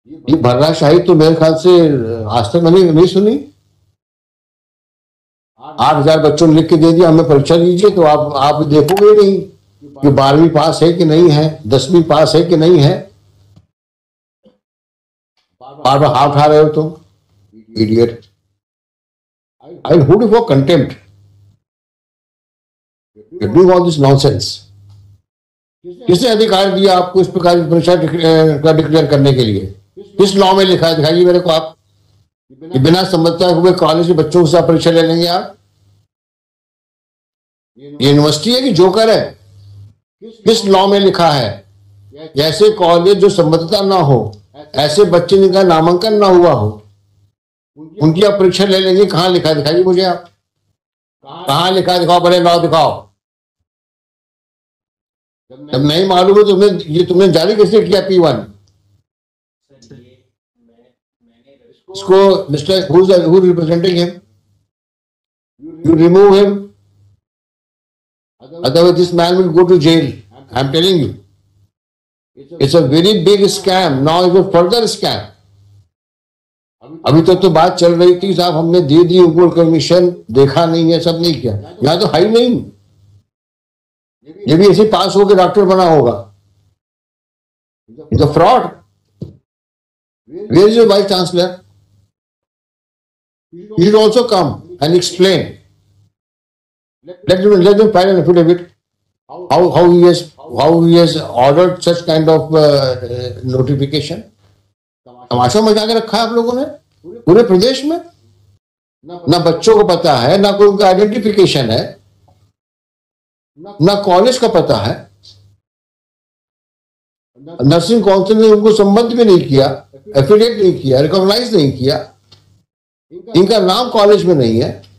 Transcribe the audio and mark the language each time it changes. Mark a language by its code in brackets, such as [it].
[hi] ये भर्राशाही तो मेरे ख्याल से आज तक मैंने नहीं सुनी. 8,000 बच्चों ने लिख के दे दिया हमें परीक्षा लीजिए, तो आप देखोगे नहीं कि 12वीं पास है कि नहीं है, 10वीं पास है कि नहीं है. बार बार हाथ उठा रहे हो तुम. [en] Idiot. I will hold you for contempt. You're doing all this nonsense. [hi] किसने अधिकार दिया आपको इस प्रकार की परीक्षा डिक्लेयर करने के लिए? किस लॉ में लिखा है? दिखाइए मेरे को आप. बिना संबद्धता हुए कॉलेज के बच्चों के साथ परीक्षा ले लेंगे आप? यूनिवर्सिटी है कि जोकर है? किस लॉ में लिखा है? ऐसे कॉलेज जो संबद्धता ना हो, ऐसे बच्चे जिनका नामांकन ना हुआ हो, उनकी आप परीक्षा ले लेंगे? कहाँ लिखा है? दिखाइए मुझे आप. कहाँ लिखा है? दिखाओ, बड़े लॉ दिखाओ. जब नहीं मालूम है तुमने जारी कैसे किया P1? इसको [en] Mister who representing him? You remove him. Otherwise this man will go to jail. I'm telling you. It's a very big scam. Now it's a further scam. [hi] अभी तक तो बात चल रही थी साहब हमने दे दी उनको कमीशन, देखा नहीं है, सब नहीं किया. यहाँ तो है ही नहीं. ये भी ऐसे पास होकर डॉक्टर बना होगा. [en] It's a fraud. Where is your vice chancellor? He should also come and explain. Let them file an affidavit. How he has ordered such kind of notification. [hi] तमाशा मचा के रखा है आप लोगों ने पूरे प्रदेश में. ना बच्चों को पता है, ना कोई उनका आइडेंटिफिकेशन है, ना कॉलेज का पता है. नर्सिंग काउंसिल ने उनको संबद्ध भी नहीं किया, एफिलिएट नहीं किया, रिकॉग्नाइज नहीं किया, इनका नाम कॉलेज में नहीं है।